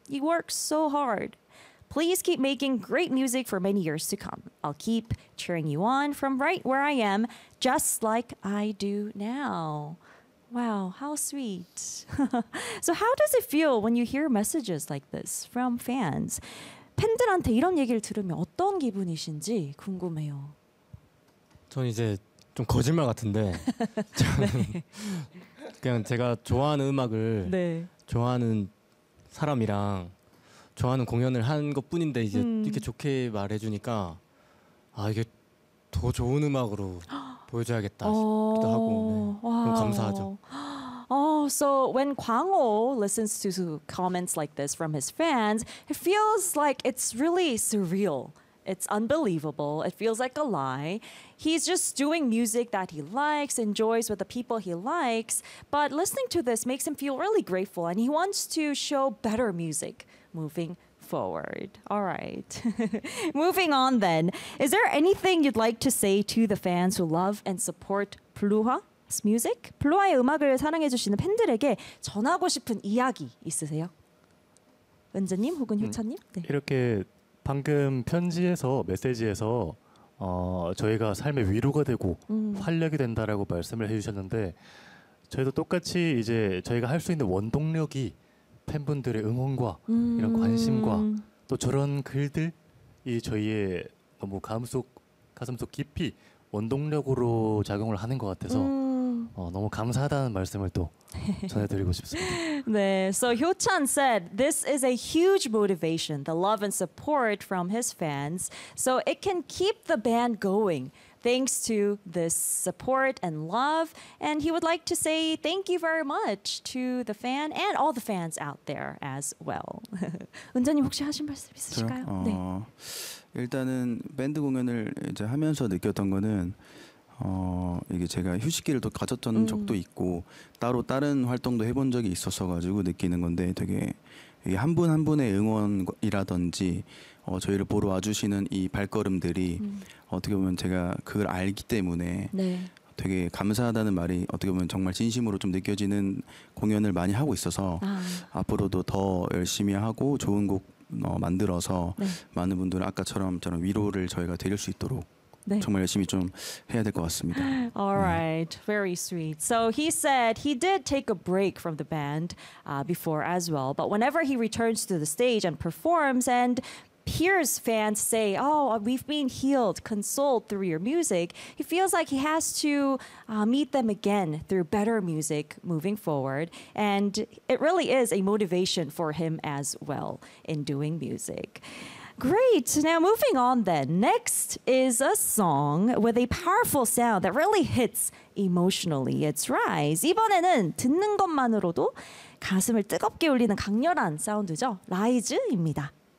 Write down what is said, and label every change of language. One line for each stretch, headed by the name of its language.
English: You work so hard. Please keep making great music for many years to come. I'll keep cheering you on from right where I am, just like I do now. Wow, how sweet. So how does it feel when you hear messages like this from fans?
Korean: 팬들한테 이런 얘기를 들으면 어떤 기분이신지 궁금해요. 전 이제 좀 거짓말 같은데 저는 네. 그냥 제가 좋아하는 음악을 네. 좋아하는 사람이랑 좋아하는 공연을 한 것뿐인데 이제 이렇게 좋게 말해주니까 아 이게 더 좋은 음악으로 보여줘야겠다 싶기도 하고 네. 너무 감사하죠.
English: Oh, so when Kwang-ho listens to comments like this from his fans, it feels like it's really surreal. It's unbelievable. It feels like a lie. He's just doing music that he likes, enjoys with the people he likes. But listening to this makes him feel really grateful, and he wants to show better music moving forward. All right. Moving on then. Is there anything you'd like to say to the fans who love and support Pluha? Music?
Korean: 블루아의 음악을 사랑해주시는 팬들에게 전하고 싶은 이야기 있으세요? 은재님 혹은 효찬님? 네. 이렇게 방금 편지에서 메시지에서 저희가 삶의 위로가 되고 활력이 된다라고 말씀을 해주셨는데 저희도 똑같이 이제 저희가 할 수 있는 원동력이 팬분들의 응원과 이런 관심과 또 저런 글들이 저희의 너무 가슴속 깊이 원동력으로 작용을 하는 것 같아서 너무 감사하다는 말씀을 또 전해드리고 싶습니다. 네,
English: so Hyo-chan said, this is a huge motivation, the love and support from his fans, so it can keep the band going thanks to this support and love. And he would like to say thank you very much to the fan and all the fans out there as well.
Korean: 은재님 혹시 하신 말씀 있으실까요? 네. 일단은 밴드 공연을 이제 하면서 느꼈던 거는 이게 제가 휴식기를 또 가졌던 적도 있고 따로 다른 활동도 해본 적이 있었어가지고 느끼는 건데 되게 한 분 한 분의 응원이라든지 저희를 보러 와주시는 이 발걸음들이 어떻게 보면 제가 그걸 알기 때문에 네. 되게 감사하다는 말이 어떻게 보면 정말 진심으로 좀 느껴지는 공연을 많이 하고 있어서 앞으로도 더 열심히 하고 좋은 곡 만들어서 네. 많은 분들 아까처럼 저런 위로를 저희가 드릴 수 있도록 네. 정말 열심히 좀 해야 될 것 같습니다.
English: All right,
Korean: 네.
English: Very sweet. So he said he did take a break from the band before as well, but whenever he returns to the stage and performs and hears fans say, oh, we've been healed, consoled through your music, he feels like he has to meet them again through better music moving forward. And it really is a motivation for him as well in doing music. Great. Now moving on then. Next is a song with a powerful sound that really hits emotionally. It's Rise.
Korean: 이번에는 듣는 것만으로도 가슴을 뜨겁게 울리는 강렬한 사운드죠. Rise입니다.